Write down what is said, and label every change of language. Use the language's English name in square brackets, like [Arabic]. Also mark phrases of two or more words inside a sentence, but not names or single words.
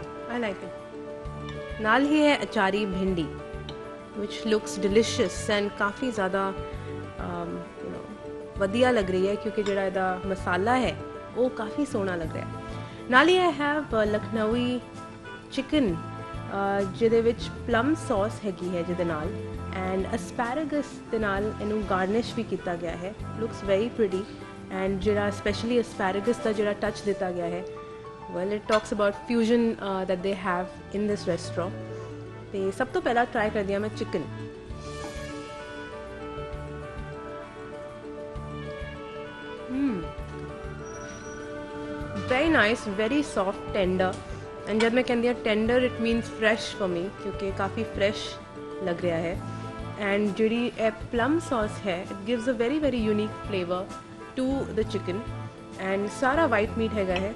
[English] I like it. [Punjabi] ਨਾਲ ਹੀ ਹੈ ਅਚਾਰੀ ਭਿੰਡੀ [English] which looks delicious and [Punjabi] ਕਾਫ਼ੀ ਜ਼ਿਆਦਾ ਵਧੀਆ ਲੱਗ ਰਹੀ ਹੈ ਕਿਉਂਕਿ ਜਿਹੜਾ ਇਹਦਾ ਮਸਾਲਾ ਹੈ ਉਹ ਕਾफ़ी ਸੋਹਣਾ ਲੱਗ ਰਿਹਾ ਹੈ। ਨਾਲ ਹੀ [English] I have [Punjabi] ਲਖਨਊਈ ਚਿਕਨ ਜਿਹਦੇ ਵਿੱਚ ਪਲਮ ਸੌਸ ਹੈਗੀ ਹੈ ਜਿਹਦੇ ਨਾਲ [English] and asparagus [Punjabi] ਦੇ ਨਾਲ ਇਹਨੂੰ ਗਾਰਨਿਸ਼ ਵੀ ਕੀਤਾ ਗਿਆ ਹੈ। [English] looks very pretty and [Punjabi] ਜਿਹੜਾ ਸਪੈਸ਼ਲੀ ਅਸਪੈਰਾਗਸ ਦਾ ਜਿਹੜਾ ਟੱਚ ਦਿੱਤਾ ਗਿਆ ਹੈ [English] well it talks about fusion that they have in this restaurant [Punjabi] ਤੇ ਸਭ ਤੋਂ ਪਹਿਲਾਂ ਟਰਾਈ ਕਰਦੀ ਹਾਂ ਮੈਂ ਚਿਕਨ। [English] very nice, very soft, tender and [Punjabi] ਜਦ ਮੈਂ ਕਹਿੰਦੀ ਹਾਂ [English] tender it means fresh for me [Punjabi] ਕਿਉਂਕਿ ਕਾਫੀ [English] fresh [Punjabi] ਲੱਗ ਰਿਹਾ ਹੈ [English] and [Punjabi] ਜਿਹੜੀ ਇਹ [English] plum sauce ਹੈ it gives a very very unique flavor to the chicken and ਸਾਰਾ white meat [Punjabi] ਹੈਗਾ ਹੈ।